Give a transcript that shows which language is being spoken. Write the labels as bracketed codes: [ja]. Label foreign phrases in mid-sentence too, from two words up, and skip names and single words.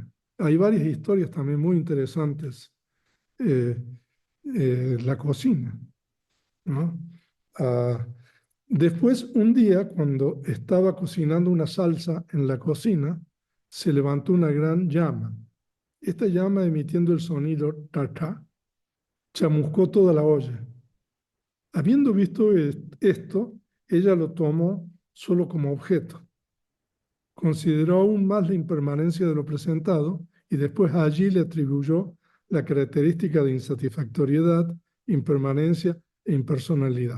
[es] Hay varias historias también muy interesantes, la cocina, ¿no? Después, un día, cuando estaba cocinando una salsa en la cocina, se levantó una gran llama. Esta llama, emitiendo el sonido ta-ta, chamuscó toda la olla. Habiendo visto esto, ella lo tomó solo como objeto. Consideró aún más la impermanencia de lo presentado y después allí le atribuyó la característica de insatisfactoriedad, impermanencia e impersonalidad.